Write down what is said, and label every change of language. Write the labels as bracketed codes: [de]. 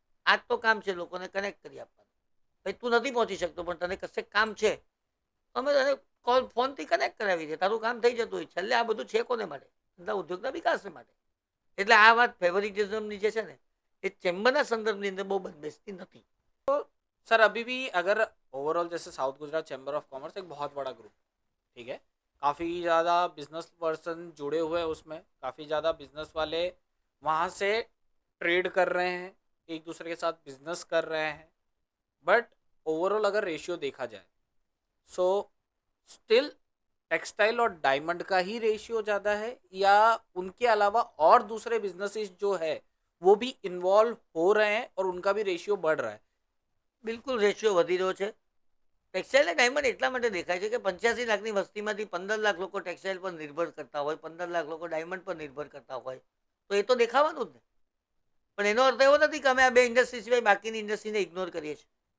[gu] આ જ તો કામ છે, લોકોને કનેક્ટ કરી આપવાનું. ભાઈ તું નથી પહોંચી શકતો પણ તને કશે કામ છે, અમે તને કોલ ફોનથી કનેક્ટ કરાવી દે, તારું કામ થઈ જતું હોય. છેલ્લે આ બધું છે કોને માટે? ધંધા ઉદ્યોગના વિકાસ માટે. એટલે આ વાત ફેવરિટિઝમની જે છે ને એ ચેમ્બરના સંદર્ભની અંદર બહુ બંધબેસતી નથી. [hi] सर अभी भी अगर ओवरऑल जैसे south Gujarat chamber of commerce एक बहुत बड़ा ग्रुप, ठीक है, काफ़ी ज़्यादा बिजनेस पर्सन जुड़े हुए हैं उसमें, काफ़ी ज़्यादा बिजनेस वाले वहाँ से ट्रेड कर रहे हैं, एक दूसरे के साथ बिजनेस कर रहे हैं. बट ओवरऑल अगर रेशियो देखा जाए सो स्टिल टेक्सटाइल और डायमंड का ही रेशियो ज़्यादा है, या उनके अलावा और दूसरे बिजनेसेस जो है वो भी इन्वॉल्व हो रहे हैं और उनका भी रेशियो बढ़ रहा है? [gu] બિલકુલ રેશિયો વધી રહ્યો છે. ટેક્સટાઇલ અને ડાયમંડ એટલા માટે દેખાય છે કે 85 લાખની વસ્તીમાંથી 15 લાખ લોકો ટેક્સટાઇલ પર નિર્ભર કરતા હોય, 15 લાખ લોકો ડાયમંડ પર નિર્ભર કરતા હોય, તો એ તો દેખાવાનું જ ને. પણ એનો અર્થ એવો નથી કે અમે આ બે ઇન્ડસ્ટ્રી સિવાય બાકીની ઇન્ડસ્ટ્રીને ઇગ્નોર કરીએ છીએ.